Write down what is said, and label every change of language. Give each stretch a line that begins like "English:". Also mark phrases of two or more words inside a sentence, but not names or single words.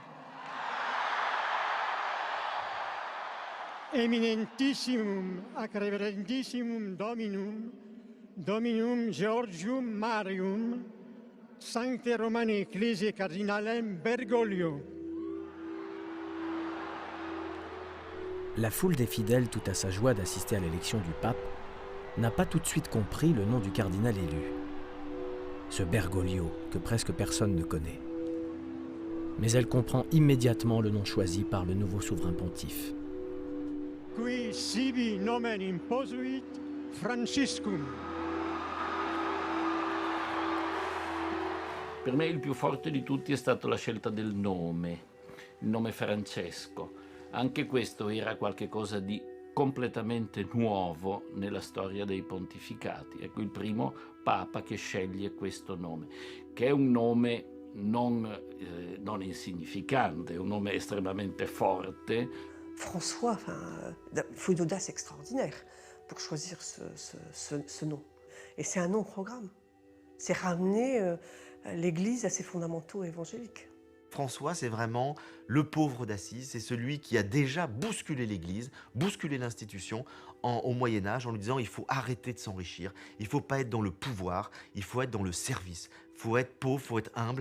Latin: Eminentissimum ac reverentissimum Dominum Georgium Marium, Sancte Romani Ecclesiae Cardinalem Bergoglio.
French: La foule des fidèles, tout à sa joie d'assister à l'élection du pape, n'a pas tout de suite compris le nom du cardinal élu, ce Bergoglio que presque personne ne connaît. Mais elle comprend immédiatement le nom choisi par le nouveau souverain pontife.
Latin: Qui sibi nomen imposuit Franciscum.
Italian: Per me il più forte di tutti è stata la scelta del nome, il nome Francesco. Anche questo era qualcosa di completamente nuovo nella storia dei pontificati. Ecco il primo papa che sceglie questo nome, che è un nome non insignificante, è un nome estremamente forte.
French: François, il faut une audace extraordinaire pour choisir ce nom. Et c'est un nom-programme. C'est ramener l'Église à ses fondamentaux évangéliques. François, c'est vraiment le pauvre d'Assise, c'est celui qui a déjà bousculé l'Église, bousculé l'institution au Moyen-Âge en lui disant il faut arrêter de s'enrichir, il ne faut pas être dans le pouvoir, il faut être dans le service, il faut être pauvre, il faut être humble.